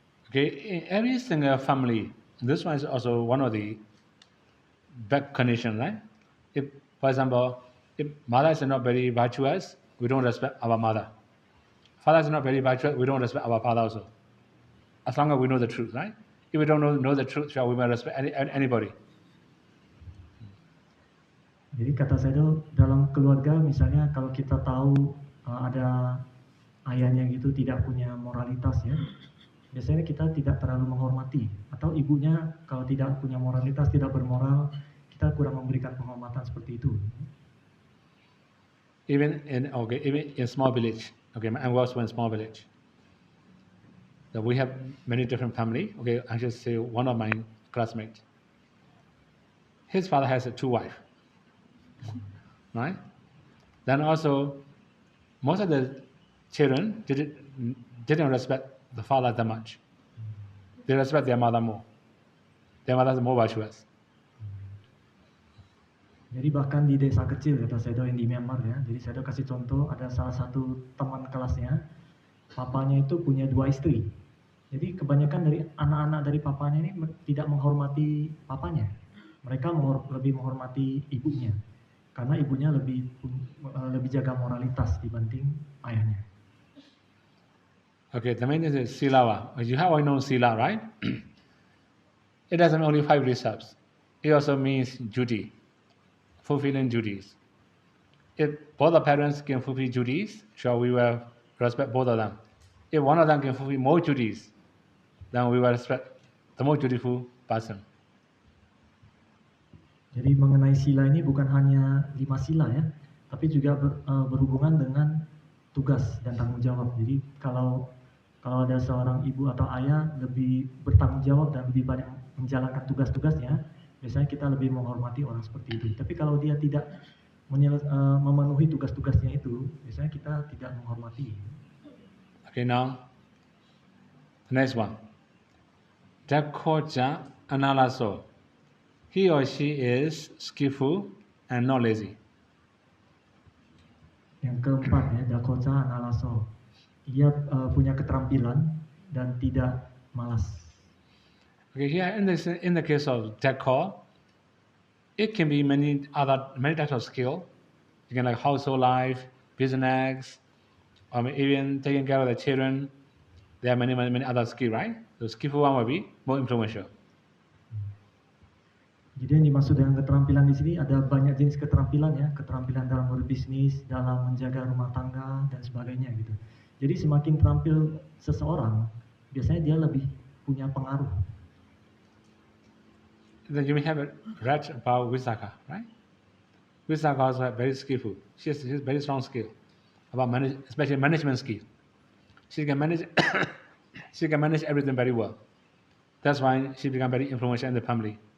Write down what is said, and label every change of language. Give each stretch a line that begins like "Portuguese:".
English: Okay, in every single family, this one is also one of the back conditions, right? If, for example, if mother is not very virtuous, we don't respect our mother. Father is not very virtuous, we don't respect our father also. As long as we know the truth, right? If we don't know the truth, shall we respect anybody?
Indonesian: Jadi kata saya itu dalam keluarga misalnya kalau kita tahu ada ayahnya gitu tidak punya moralitas ya, biasanya kita tidak terlalu menghormati, atau ibunya kalau tidak punya moralitas, tidak bermoral, kita kurang memberikan penghormatan seperti itu.
English: Even in small village, okay, I was in small village. So we have many different family. Okay, I just say one of my classmates. His father has two wives, right? Then also, most of the children didn't respect the father that much. They respect their mother more. Their mother is more virtuous.
Indonesian: Jadi bahkan di desa kecil kata Sedo yang di Myanmar ya. Jadi Sedo kasih contoh ada salah satu teman kelasnya, papanya itu punya 2 istri. Jadi kebanyakan dari anak-anak dari papanya ini tidak menghormati papanya. Mereka lebih menghormati ibunya. Karena ibunya lebih jaga moralitas dibanding ayahnya.
English: Okay, the main is Silawa. You have already known Sila, right? It doesn't mean only 5 precepts. It also means duty, fulfilling duties. If both the parents can fulfill duties, sure, we will respect both of them. If one of them can fulfill more duties, then we will respect the more dutiful person.
Indonesian: Jadi mengenai sila ini bukan hanya 5 sila ya, tapi juga berhubungan dengan tugas dan tanggung jawab. Jadi kalau Kalau ada seorang ibu atau ayah lebih bertanggung jawab dan lebih banyak menjalankan tugas-tugasnya, biasanya kita lebih menghormati orang seperti itu. Tapi kalau dia tidak memenuhi tugas-tugasnya itu, biasanya kita tidak menghormati.
English: Okay, now, next one. Dakhoja Analaso. He or she is skillful and not lazy.
Indonesian: Yang keempat ya, Dakhoja Analaso. Ia punya keterampilan dan tidak malas.
English: Okay, here in the case of Dakho, it can be many types of skill. You can like household life, business, or even taking care of the children. There are many other skill, right? The skillful one will be more influential.
Indonesian: Jadi yang dimaksud dengan keterampilan di sini ada banyak jenis keterampilan ya, keterampilan dalam berbisnis, dalam menjaga rumah tangga dan sebagainya gitu. Jadi semakin terampil seseorang, biasanya dia lebih punya pengaruh.
English: Then you may have read about Visakha, right? Visakha also very skillful. She has very strong skill about especially management skill. She can manage she can manage everything very well. That's why she become very influential in the family.